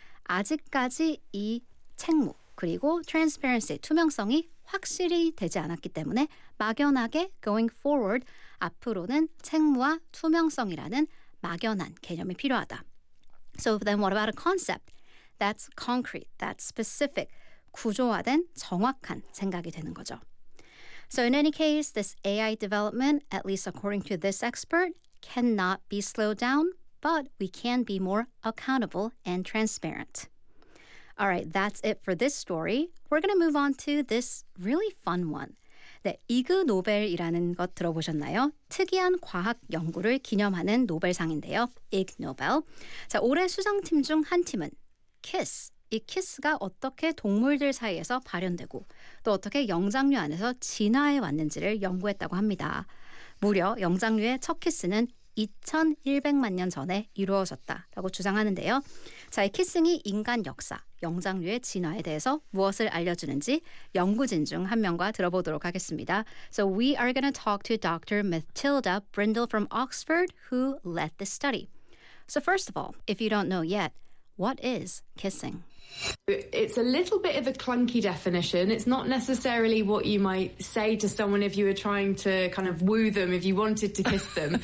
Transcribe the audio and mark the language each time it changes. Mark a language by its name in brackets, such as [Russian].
[Korean] 아직까지 이 책무 그리고 transparency, 투명성이 확실히 되지 않았기 때문에 막연하게 [English] going forward, [Korean] 앞으로는 책무와 투명성이라는 막연한 개념이 필요하다. [English] So then what about a concept? That's concrete, that's specific. [Korean] 구조화된 정확한 생각이 되는 거죠. [English] So in any case, this AI development, at least according to this expert, cannot be slowed down, but we can be more accountable and transparent. All right, that's it for this story. We're going to move on to this really fun one. [Korean] 네, 이그 노벨이라는 것 들어보셨나요? 특이한 과학 연구를 기념하는 노벨상인데요. 이그 노벨. 자, 올해 수상팀 중 한 팀은 KISS. 이 KISS가 어떻게 동물들 사이에서 발현되고 또 어떻게 영장류 안에서 진화해 왔는지를 연구했다고 합니다. 무려 영장류의 첫 KISS는 2100만 년 전에 이루어졌다라고 주장하는데요. 자, 이 키싱이 인간 역사, 영장류의 진화에 대해서 무엇을 알려주는지 연구진 중 한 명과 들어보도록 하겠습니다. [English] So we are going to talk to Dr. Matilda Brindle from Oxford who led this study. So first of all, if you don't know yet, what is kissing? It's a little bit of a clunky definition. It's not necessarily what you might say to someone if you were trying to kind of woo them, if you wanted to kiss them.